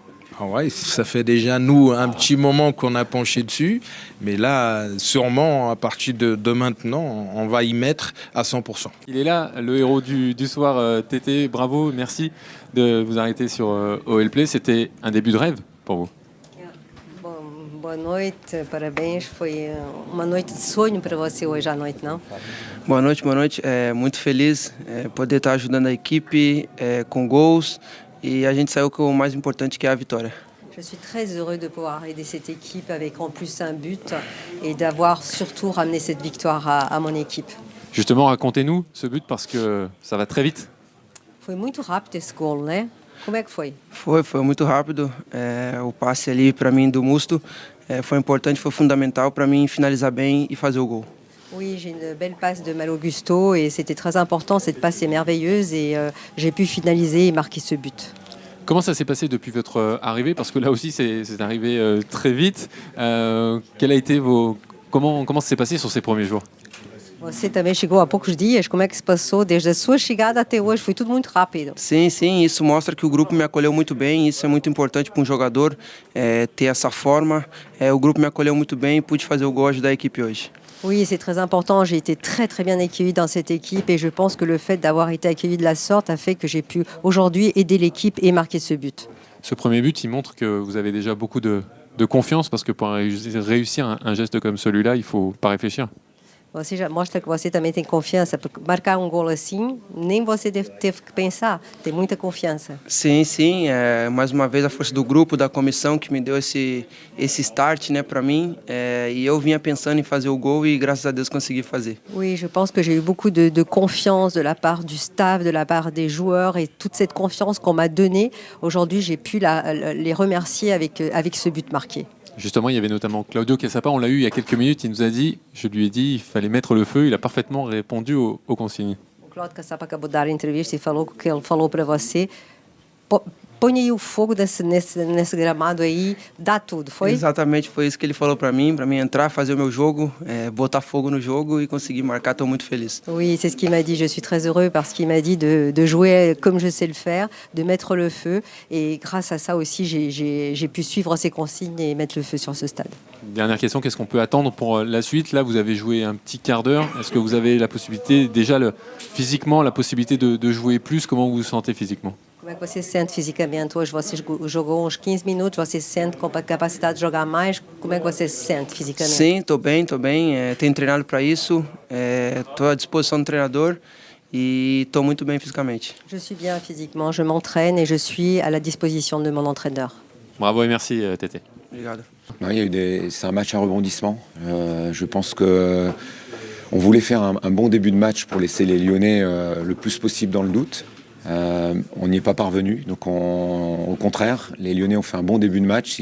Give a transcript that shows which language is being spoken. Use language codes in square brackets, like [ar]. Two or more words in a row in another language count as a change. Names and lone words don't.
[fr] Ah ouais, ça fait déjà, nous, un petit moment qu'on a penché dessus. Mais là, sûrement, à partir de maintenant, on va y mettre à 100%. Il est là, le héros du soir, Tété. Bravo, merci de vous arrêter sur OL Play. C'était un début de rêve pour vous. [pt] Boa noite, parabéns. Foi uma noite de sonho para você hoje à noite, não? Boa noite. Muito feliz poder estar ajudando a equipe com gols e a gente saiu com o mais importante que é a vitória. [fr] Je suis très heureux de pouvoir aider cette équipe avec en plus un but et d'avoir surtout ramené cette victoire à mon équipe. Justement, racontez-nous ce but parce que ça va très vite. [pt] Foi muito rápido esse gol, né? Como é que foi? Foi muito rápido. O passe ali para mim do Musto foi importante, foi fundamental para mim finalizar bem e fazer o gol. [fr] Oui, j'ai une belle passe de Malo Gusto et c'était très important, cette passe est merveilleuse et j'ai pu finaliser et marquer ce but. Comment ça s'est passé depuis votre arrivée? Parce que là aussi, c'est arrivé très vite. Quel a été comment ça s'est passé sur ces premiers jours? [pt] Você também chegou há poucos dias. Como é que se passou desde a sua chegada até hoje? Foi tudo muito rápido. Sim, isso mostra que o grupo me acolheu muito bem. Isso é muito importante para um jogador ter essa forma. O grupo me acolheu muito bem e pude fazer o gol, ajudar a equipe hoje. [fr] Oui, c'est très important. J'ai été très très bien accueillie dans cette équipe et je pense que le fait d'avoir été accueillie de la sorte a fait que j'ai pu aujourd'hui aider l'équipe et marquer ce but. Ce premier but, il montre que vous avez déjà beaucoup de confiance parce que pour réussir un geste comme celui-là, il ne faut pas réfléchir. [pt] Você já mostra que você também tem confiança, porque marcar gol assim, nem você teve que pensar, tem muita confiança. Sim, mais uma vez a força do grupo, da comissão que me deu esse start, né, para mim, e eu vinha pensando em fazer o gol e graças a Deus consegui fazer. [fr] Oui, je pense que j'ai eu beaucoup de confiance de la part du staff, de la part des joueurs et toute cette confiance qu'on m'a donnée. Aujourd'hui, j'ai pu les remercier avec ce but marqué. Justement, il y avait notamment Claudio Cassapa, on l'a eu il y a quelques minutes, il nous a dit, je lui ai dit, il fallait mettre le feu, il a parfaitement répondu aux consignes. [pt] O Claudio Cassapa acabou de dar a entrevista e falou que ele falou para você. Põe aí o fogo nesse gramado aí, dá tudo, foi? Exatamente, foi isso que ele falou para mim entrar, fazer o meu jogo, botar fogo no jogo e conseguir marcar. Estou muito feliz. [fr] Oui, c'est ce qu'il m'a dit. Je suis très heureux parce qu'il m'a dit de jouer comme je sais le faire, de mettre le feu. Et grâce à ça aussi, j'ai pu suivre ses consignes et mettre le feu sur ce stade. Dernière question, qu'est-ce qu'on peut attendre pour la suite? Là, vous avez joué un petit quart d'heure. Est-ce que vous avez la possibilité, déjà physiquement, la possibilité de jouer plus? Comment vous vous sentez physiquement? [pt] Como é que você se sente fisicamente hoje? Você jogou uns 15 minutos, você se sente com a capacidade de jogar mais? Como é que você se sente fisicamente? Sim, estou bem. Tenho treinado para isso, estou à disposição do treinador e estou muito bem fisicamente. [fr] Je suis bien physiquement, je m'entraîne et je suis à la disposition de mon entraîneur. Bravo et merci, Tété. [pt] Obrigado. [fr] Non, c'est un match à rebondissement. Je pense que on voulait faire un bon début de match pour laisser les Lyonnais le plus possible dans le doute. On n'y est pas parvenu, donc au contraire, les Lyonnais ont fait un bon début de match.